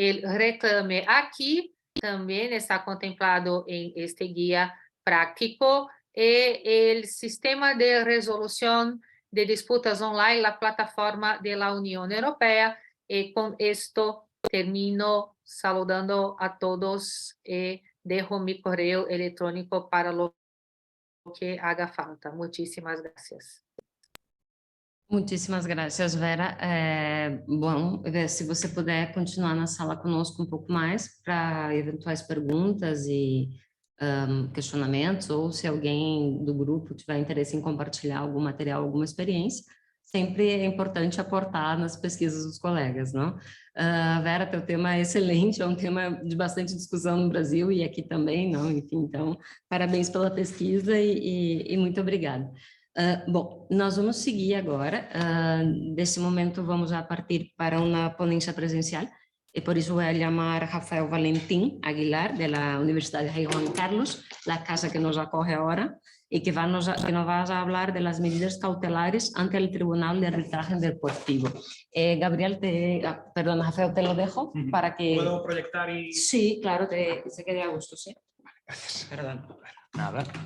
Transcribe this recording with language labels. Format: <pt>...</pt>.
<es>El reclame aquí también está contemplado en este guía práctico y el sistema de resolución de disputas online, la plataforma de la Unión Europea. Y con esto termino saludando a todos y dejo mi correo electrónico para lo que haga falta. Muchísimas gracias.</es> <pt>Muitíssimas graças, Vera. Bom, se você puder continuar na sala conosco um pouco mais para eventuais perguntas e questionamentos, ou se alguém do grupo tiver interesse em compartilhar algum material, alguma experiência, sempre é importante aportar nas pesquisas dos colegas, não? Vera, teu tema é excelente, é um tema de bastante discussão no Brasil e aqui também, não? Enfim, então, parabéns pela pesquisa e muito obrigada. Bom, nós vamos seguir agora. Desse momento, vamos já partir para uma ponência presencial. E por isso vou chamar Rafael Valentim Aguilar, da Universidade Rei Juan Carlos, a casa que nos acorre agora, e que nos vai a falar das medidas cautelares ante o Tribunal de Arbitraje Deportivo.</pt> <es>Gabriel, perdón, Rafael, te lo dejo para que... ¿Puedo proyectar y...? Sí, claro, se quede a gusto, sí. Gracias. Perdón. Nada.</es>